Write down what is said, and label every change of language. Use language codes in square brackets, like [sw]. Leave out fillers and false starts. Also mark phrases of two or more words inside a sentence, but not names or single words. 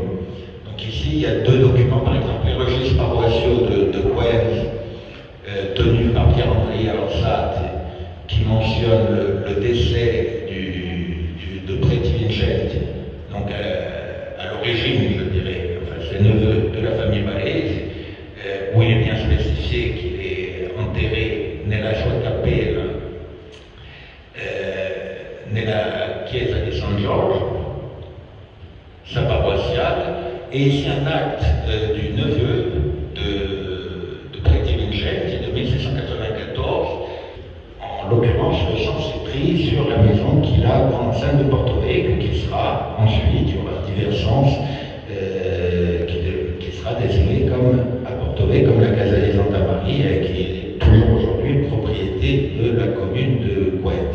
[fr] Donc ici il y a 2 documents, par exemple les registres paroissiaux de Coens, tenus par Pierre-André Orsat, qui mentionnent le décès de Preti Vincenti, donc à l'origine, je dirais, enfin c'est neveu de la famille Varese, où il est bien spécifié qu'il est enterré [it] nella sua cappella, nella chiesa di San Giorgio, [fr] sa paroissiale, et ici un acte du neveu de Preti Vincenti de 1694. En l'occurrence, le sens est pris sur la maison qu'il a dans l'enceinte de Porto Vecchio, qui sera ensuite, il y aura divers sens, qui sera désigné comme à Porto Vecchio comme la Casa di Santa Maria, et qui est toujours aujourd'hui propriété de la commune de Coens.